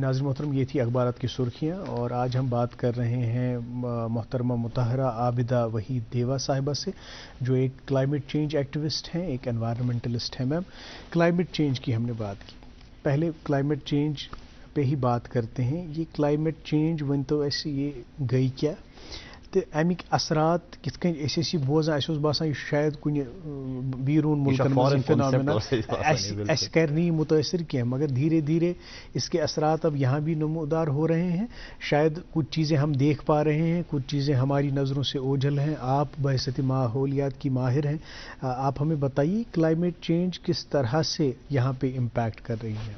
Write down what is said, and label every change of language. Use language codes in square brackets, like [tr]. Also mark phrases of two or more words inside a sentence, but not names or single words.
[ur] ناظرین محترم، یہ تھی اخبارات کی سرخیاں اور آج ہم بات کر رہے ہیں محترمہ مطاہرہ عابدہ وحید دیوا صاحبہ سے، جو ایک [en] climate change activist [ur] ہیں، ایک انوائرمنٹلسٹ ہیں. میم, [en] climate change [ur] کی ہم نے بات کی، پہلے [en] climate change [ur] پہ ہی بات کرتے ہیں. [ks] ये [en] climate change [ks] वन तो ऐसे ये गई क्या, तो अमिक असरात कित बोजान बासान शायद कुन बीरून मुल्कन कर नहीं मुतासर किया, [ur] مگر دھیرے دھیرے اس کے اثرات اب یہاں بھی نمودار ہو رہے ہیں. شاید کچھ چیزیں ہم دیکھ پا رہے ہیں، کچھ چیزیں ہماری نظروں سے اوجھل ہیں. آپ بحیثیت ماحولیات کی ماہر ہیں، آپ ہمیں بتائیے [en] climate change [ur] کس طرح سے یہاں پہ امپیکٹ کر رہی ہے.